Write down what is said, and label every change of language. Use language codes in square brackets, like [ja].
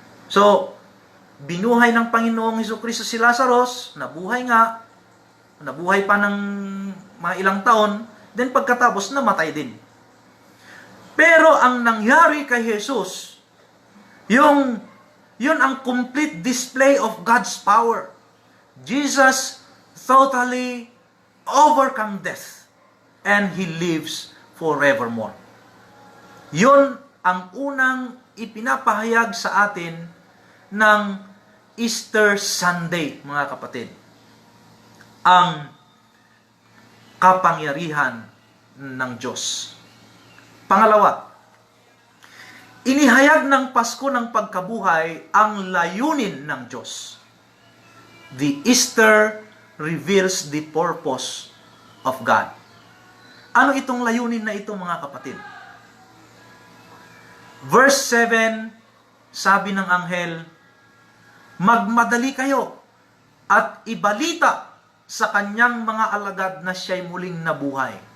[tl] So, binuhay ng Panginoong Hesukristo si Lazarus, nabuhay pa ng mga ilang taon, then pagkatapos namatay din. Pero ang nangyari kay Jesus, yun ang [en] complete display of God's power. Jesus totally overcome death and He lives forevermore. [tl] Yun ang unang ipinapahayag sa atin ng Easter Sunday, mga kapatid. Ang kapangyarihan ng Diyos. Pangalawa, inihayag ng Pasko ng pagkabuhay ang layunin ng Diyos. [en] The Easter reveals the purpose of God. [tl] Ano itong layunin na ito, mga kapatid? Verse 7, sabi ng anghel, magmadali kayo at ibalita sa kanyang mga alagad na siya'y muling nabuhay.